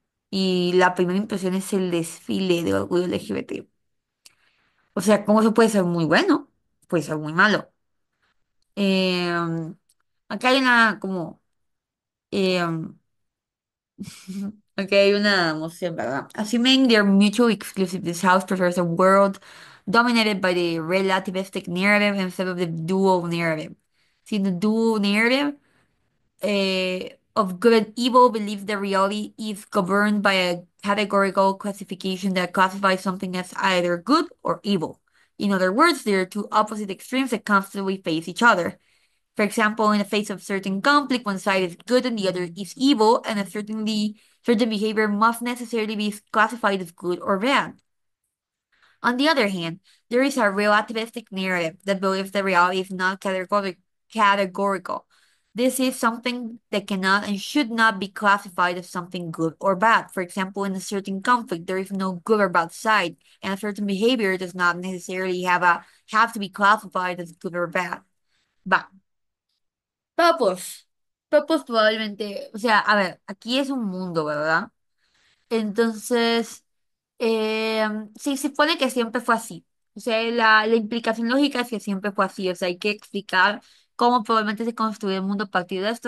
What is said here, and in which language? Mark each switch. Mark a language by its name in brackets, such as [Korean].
[Spanish] Y la primera impresión es el desfile de orgullo LGBT. O sea, cómo eso puede ser muy bueno, puede ser muy malo. Eh, Acá hay una como eh, aquí hay una emoción, ¿verdad? [English] Assuming they're mutually exclusive, this house prefers a world dominated by the relativistic narrative instead of the dual narrative. See, the dual narrative of good and evil believes that reality is governed by a categorical classification that classifies something as either good or evil. In other words, there are two opposite extremes that constantly face each other. For example, in the face of certain conflict, one side is good and the other is evil, and certain behavior must necessarily be classified as good or bad. On the other hand, there is a relativistic narrative that believes that reality is not categorical. This is something that cannot and should not be classified as something good or bad. For example, in a certain conflict, there is no good or bad side, and a certain behavior does not necessarily have to be classified as good or bad. [Spanish] Va. Papos. Papos probablemente, o sea, a ver, aquí es un mundo, ¿verdad? Entonces, sí, se supone que siempre fue así. O sea, la implicación lógica es que siempre fue así. O sea, hay que explicar cómo probablemente se construyó el mundo a partir de esto.